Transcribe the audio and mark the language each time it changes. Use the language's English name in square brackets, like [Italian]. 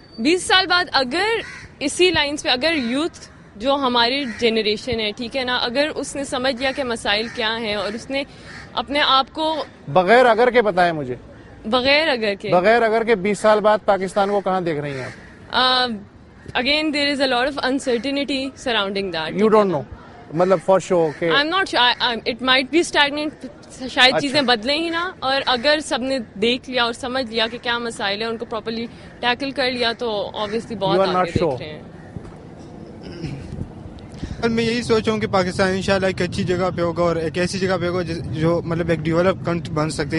[Urdu] 20 سال بعد اگر اسی لائنز پہ, اگر یوتھ جو ہماری جنریشن ہے, ٹھیک ہے نا, اگر اس نے سمجھ لیا کہ مسائل کیا ہیں اور اس نے اپنے آپ کو بغیر اگر کے بتائیں مجھے, بغیر اگر کے 20 سال بعد پاکستان کو کہاں دیکھ رہی ہیں آپ؟ [English] Again there is a lot of uncertainty surrounding that. You don't know, مطلب for sure کہ I'm not sure, it might be stagnant, [Urdu] شاید چیزیں بدلیں ہی نا, اور اگر سب نے دیکھ لیا اور سمجھ لیا کہ کیا مسائل ہیں, ان کو پراپرلی ٹیکل کر لیا, تو obviously بہت آگے دیکھ رہے ہیں. میں یہی سوچ رہا ہوں کہ پاکستان انشاءاللہ ایک اچھی جگہ پہ ہوگا اور ایک ایسی جگہ پہ ہوگا جو مطلب ایک ڈیولپ کنٹری بن سکتے ہیں.